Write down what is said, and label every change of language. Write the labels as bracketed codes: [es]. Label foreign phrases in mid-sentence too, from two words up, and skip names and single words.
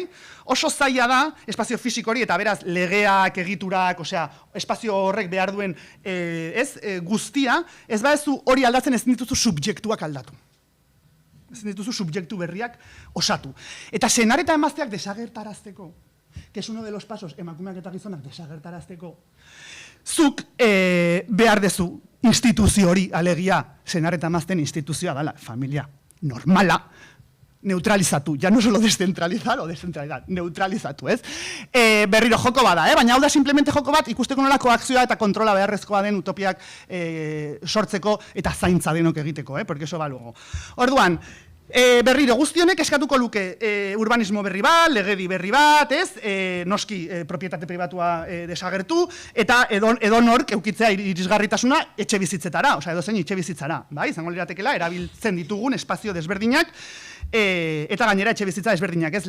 [eu] Oso zaila da, espazio fisiko hori, eta beraz, legeak, egiturak, osea, espazio horrek behar duen guztia, ez baduzu hori aldatzen ezin dituzu subjektuak aldatu. Ezin dituzu subjektu berriak osatu. Eta senar eta emazteak desagertarazteko, [es] que es uno de los pasos [eu] emakumeak eta gizonak desagertarazteko, zuk behar dezu instituzio hori, alegia, senar eta emazten instituzioa dela, familia normala, neutralizatu, [es] ja no solo descentralizar o descentralizar, [eu] neutralizatu, ez? Berriro joko bada, baina hau da simplemente joko bat ikusteko nola koakzioa eta kontrola beharrezkoa den utopiak sortzeko eta zaintza denok egiteko, [es] porque eso va luego. [eu] Orduan, berriro guztionek eskatuko luke urbanismo berri bat, legedi berri bat, ez? Noski propietate pribatua desagertu, eta edonork eukitzea irisgarritasuna etxe bizitzetara, osea edozein etxe bizitzara, bai? Izango liratekela, erabiltzen ditugun espazio desberdinak, eta gainera etxe bizitza desberdinak, ez?